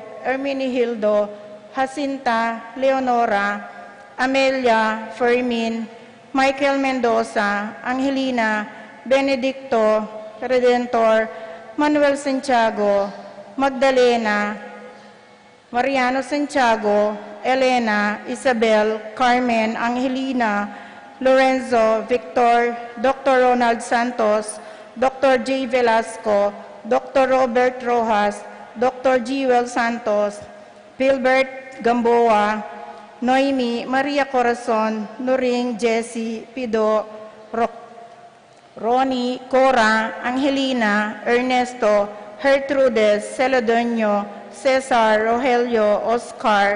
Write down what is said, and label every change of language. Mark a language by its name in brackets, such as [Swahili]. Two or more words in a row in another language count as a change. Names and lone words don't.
[Filipino] Hermenegildo, Jacinta, Leonora, Amelia, Fermin, Michael Mendoza, Angelina, Benedicto, Redentor, Manuel Santiago, Magdalena, Mariano Santiago, Elena, Isabel, Carmen, Angelina, Lorenzo, Victor, Dr. Ronald Santos, Dr. J. Velasco, Dr. Robert Rojas, Dr. Jewel Santos, Gilbert Gamboa, Noemi, Maria Corazon, Nuring, Jessie, Pido, Ronnie, Cora, Angelina, Ernesto, Gertrudes, Celedonio, Cesar, Rogelio, Oscar,